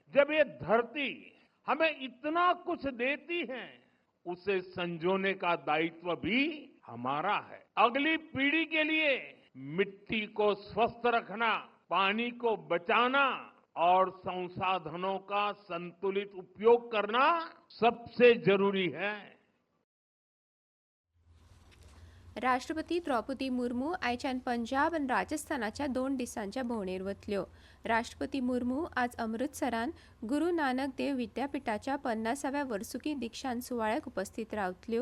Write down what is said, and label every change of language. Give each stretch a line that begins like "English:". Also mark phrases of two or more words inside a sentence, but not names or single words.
Hindi: जब ये धरती हमें इतना कुछ देती है, उसे संजोने का दायित्व भी हमारा है। अगली पीढ़ी के लिए मिट्टी को स्वस्थ रखना, पानी को बचाना और संसाधनों का संतुलित उपयोग करना सबसे जरूरी है।
Konkani: राष्ट्रपती द्रौपदी मुर्मू आयच्यान पंजाब आनी राजस्थानाच्या 2 दिसांच्या भोंवडेर वतल्यो। राष्ट्रपती मुर्मू आज अमृतसरान गुरू नानक देव विद्यापीठाच्या 50व्या वर्सुकी दिक्षांत सुवाळ्याक उपस्थित रावतल्यो।